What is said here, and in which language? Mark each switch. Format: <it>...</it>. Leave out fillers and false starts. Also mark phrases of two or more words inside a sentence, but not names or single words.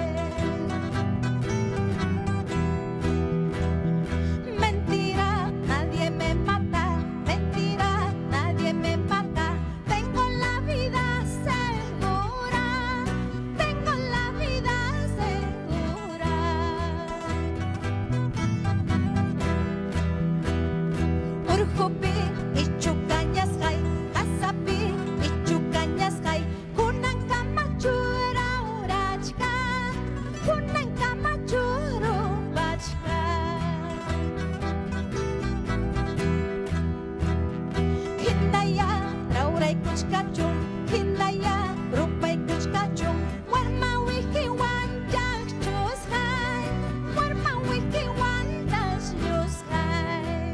<es>Mentira, nadie me mata, mentira, nadie me mata. Tengo la vida segura, tengo la vida segura.</es> <qu>Urjupi ichukañasqay, qasapi ichukañasqay, kunankama chururachka, kunankama churupachka. Hinaya rawraykuchkachun, hinaya rupaykuchkachun, warma wikiwan llaqchusqay, warma wikiwan llaqchusqay.</qu>